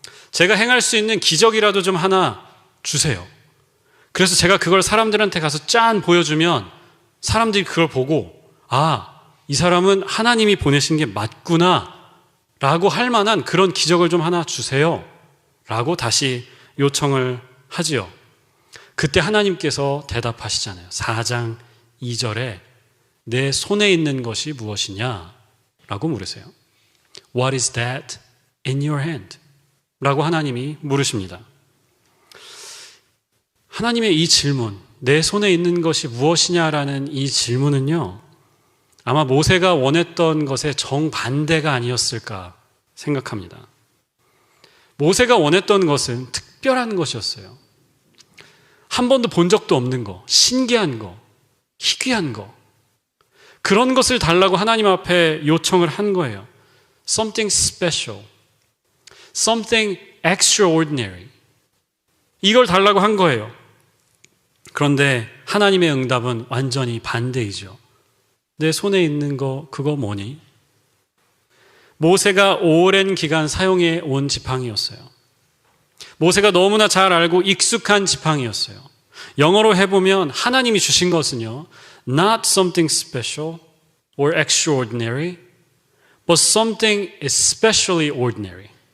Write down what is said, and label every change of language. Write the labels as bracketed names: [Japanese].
[Korean] 제가 행할 수 있는 기적이라도 좀 하나 주세요. 그래서 제가 그걸 사람들한테 가서 짠 보여주면 사람들이 그걸 보고 아, 이 사람은 하나님이 보내신 게 맞구나 라고 할 만한 그런 기적을 좀 하나 주세요 라고 다시 요청을 하지요. 그때 하나님께서 대답하시잖아요. 4장 2절에 내 손에 있는 것이 무엇이냐 라고 물으세요. [English] What is that in your hand? [Korean] 라고 하나님이 물으십니다. 하나님의 이 질문, 내 손에 있는 것이 무엇이냐라는 이 질문은요, 아마 모세가 원했던 것의 정반대가 아니었을까 생각합니다. 모세가 원했던 것은 특별한 것이었어요. 한 번도 본 적도 없는 거, 신기한 거, 희귀한 거, 그런 것을 달라고 하나님 앞에 요청을 한 거예요. [English] Something special, something extraordinary. [Korean] 이걸 달라고 한 거예요. 그런데 하나님의 응답은 완전히 반대이죠. 내 손에 있는 거 그거 뭐니? 모세가 오랜 기간 사용해 온 지팡이였어요. 모세가 너무나 잘 알고 익숙한 지팡이였어요. 영어로 해보면 하나님이 주신 것은요, [English] not something special or extraordinary, but something especially ordinary.